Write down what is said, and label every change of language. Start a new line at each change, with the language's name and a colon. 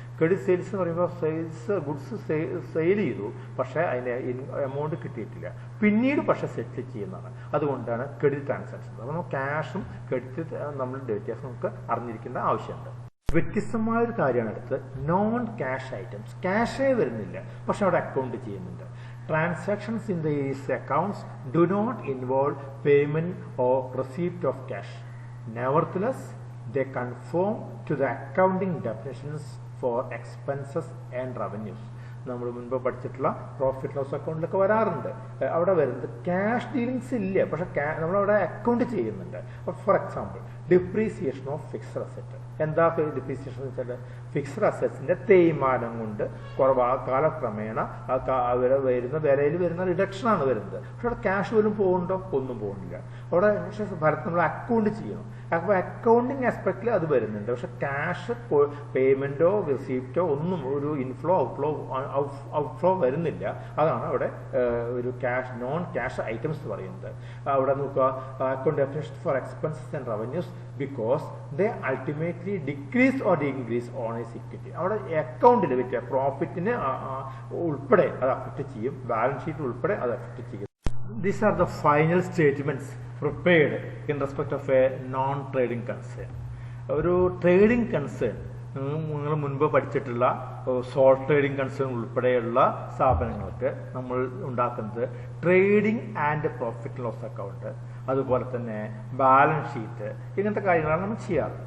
Malayalam: Credit sales എന്ന് പറയുമ്പോൾ goods sale ചെയ്തു, പക്ഷേ അതിൻ്റെ എമൗണ്ട് കിട്ടിയിട്ടില്ല, പിന്നീട് പക്ഷേ സെറ്റിൽ ചെയ്യുന്നതാണ്. അതുകൊണ്ടാണ് ക്രെഡിറ്റ് ട്രാൻസാക്ഷൻ. അപ്പോൾ ക്യാഷും ക്രെഡിറ്റ് നമ്മൾ വ്യത്യാസം നമുക്ക് അറിഞ്ഞിരിക്കേണ്ട ആവശ്യമുണ്ട്. വ്യത്യസ്തമായൊരു കാര്യമാണ് അടുത്ത്, നോൺ ക്യാഷ് ഐറ്റംസ്. ക്യാഷേ വരുന്നില്ല, പക്ഷെ അവിടെ അക്കൗണ്ട് ചെയ്യുന്നുണ്ട്.
English: Transactions in these accounts do not involve payment or receipt of cash. Nevertheless, they conform to the accounting definitions for expenses and revenues.
Malayalam: നമ്മൾ മുൻപ് പഠിച്ചിട്ടുള്ള പ്രോഫിറ്റ് ലോസ് അക്കൗണ്ടിലൊക്കെ വരാറുണ്ട്. അവിടെ വരുന്നത് ക്യാഷ് ഡീലിങ്സ് ഇല്ല, പക്ഷെ നമ്മളവിടെ അക്കൗണ്ട് ചെയ്യുന്നുണ്ട്. For example, depreciation of fixed asset. എന്താ ഡിപ്രീസിയേഷൻ എന്ന് വെച്ചാൽ ഫിക്സ്ഡ് അസറ്റ്സിന്റെ തേയ്മാനം കൊണ്ട് കാലക്രമേണ വരുന്ന വിലയിൽ വരുന്ന റിഡക്ഷനാണ് വരുന്നത്. പക്ഷെ അവിടെ ക്യാഷ് വരും പോകുന്നുണ്ടോ? ഒന്നും പോകുന്നില്ല. അവിടെ പക്ഷെ നമ്മൾ അക്കൗണ്ട് ചെയ്യണം. അപ്പോൾ അക്കൗണ്ടിങ് ആസ്പെക്റ്റിൽ അത് വരുന്നുണ്ട്, പക്ഷെ ക്യാഷ് പേയ്മെന്റോ റിസീപ്റ്റോ ഒന്നും ഒരു ഇൻഫ്ലോ ഔട്ട്ഫ്ലോ വരുന്നില്ല. അതാണ് അവിടെ ഒരു ക്യാഷ് നോൺ ക്യാഷ് ഐറ്റംസ് എന്ന് പറയുന്നത്. അവിടെ നോക്കുക,
English: Account definition for expenses and revenues because they ultimately decrease or increase owner's equity.
Malayalam: അവിടെ അക്കൗണ്ടിൽ വെച്ച പ്രോഫിറ്റിന് ഉൾപ്പെടെ അത് അഫക്റ്റ് ചെയ്യും, ബാലൻസ് ഷീറ്റ് ഉൾപ്പെടെ അത് അഫക്റ്റ് ചെയ്യും.
English: These are the final statements prepared in respect of a non-trading concern.
Malayalam: ഒരു ട്രേഡിംഗ് കൺസേൺ നിങ്ങൾ മുൻപ് പഠിച്ചിട്ടുള്ള സോൾ ട്രേഡിംഗ് കൺസേൺ ഉൾപ്പെടെയുള്ള സ്ഥാപനങ്ങൾക്ക് നമ്മൾ ഉണ്ടാക്കുന്നത് trading and profit and loss account, അതുപോലെ തന്നെ ബാലൻസ് ഷീറ്റ്, ഇങ്ങനത്തെ കാര്യങ്ങളാണ് നമ്മൾ ചെയ്യാറ്.